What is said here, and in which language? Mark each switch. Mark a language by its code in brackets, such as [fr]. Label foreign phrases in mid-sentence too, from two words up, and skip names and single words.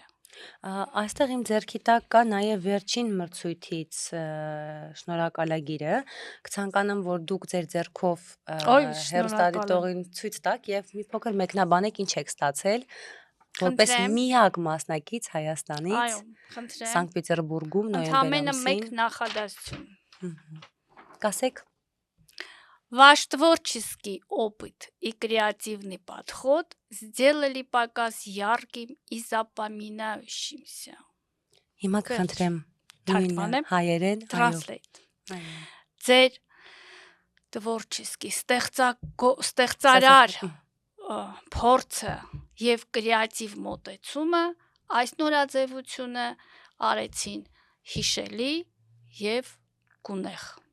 [hy] Այստեղ իմ ձեռքի տակ կա նաև վերջին մրցույթից շնորհակալագիրը, կցանկանամ, որ դուք ձեր ձեռքով հեռուստադիտողին ցույց տաք եւ մի փոքր մեկնաբանեք ինչ եք ստացել, որպես միակ մասնակից Հայաստանից։ Այո, խնդրեմ։ Սանկտ Պետերբուրգում նոյեմբեր Ընդամենը ամսին։ մեկ նախադասություն։ Կասեք։ [ru] Ваш творческий опыт и креативный подход сделали показ ярким и запоминающимся. [hy] Հիմա կխնդրեմ նույնը հայերեն, Translate. Ձեր տվորչեսկի ստեղծարար փորձը եւ կրեատիվ մոտեցումը այս նորաձևությունը արեցին հիշելի եւ գունեղ։